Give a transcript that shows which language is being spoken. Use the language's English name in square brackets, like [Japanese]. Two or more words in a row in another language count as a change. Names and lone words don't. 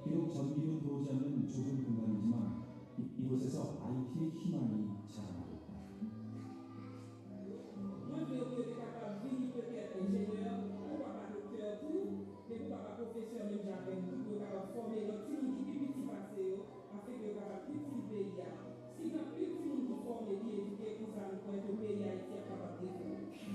[Korean] 전기도 들어오지 않는 좁은 공간이지만 이곳에서 IT의 희망이 자라나고 있다. [French] Moi, je suis capable de venir peut-être ingénieur, pourquoi pas docteur, tout, mais pourquoi pas professeur même j'avais tout, pour capable former notre team qui est petit passé, afin que capable petit pays. Si il y a plus de monde qui forme et qui éduquer pour ça, nous pouvons le pays Haïti est capable de développer.